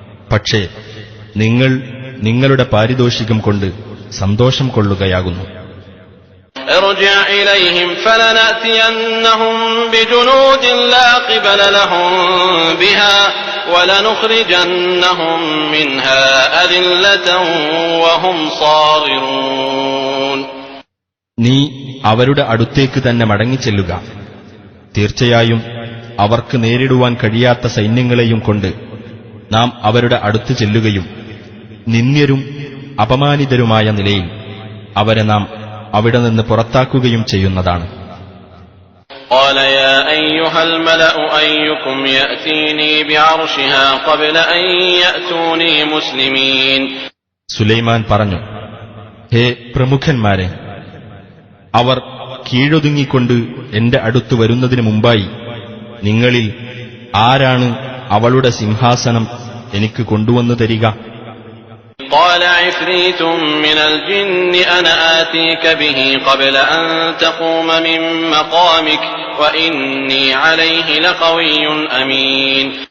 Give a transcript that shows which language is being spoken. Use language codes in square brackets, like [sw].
[ml] പക്ഷേ നിങ്ങൾ നിങ്ങളുടെ പാരിതോഷികം കൊണ്ട് സന്തോഷം കൊള്ളുകയാകുന്നു. [ar] ارجع إليهم فلنأتينهم بجنود لا قبل لهم بها ولنخرجنهم منها أذلة وهم صاغرون. [ml] നീ അവരുടെ അടുത്തേക്ക് തന്നെ മടങ്ങിച്ചെല്ലുക. തീർച്ചയായും അവർക്ക് നേരിടുവാൻ കഴിയാത്ത സൈന്യങ്ങളെയും കൊണ്ട് നാം അവരുടെ അടുത്ത് ചെല്ലുകയും നിന്ദ്യരും അപമാനിതരുമായ നിലയിൽ അവരെ നാം അവിടെ നിന്ന് പുറത്താക്കുകയും ചെയ്യുന്നതാണ്. [ar] قال يا أيها الملأ أيكم يأتيني بعرشها قبل أن يأتوني مسلمين. [ml] സുലൈമാൻ പറഞ്ഞു, ഹേ പ്രമുഖന്മാരെ, അവർ കീഴൊതുങ്ങിക്കൊണ്ട് എന്റെ അടുത്ത് വരുന്നതിനു മുമ്പായി നിങ്ങളിൽ ആരാണ് അവളുടെ സിംഹാസനം എനിക്ക് കൊണ്ടുവന്നു തരിക? [ar] قال عفريت من الجن أنا آتيك به قبل أن تقوم من مقامك وإني عليه لقوي أمين.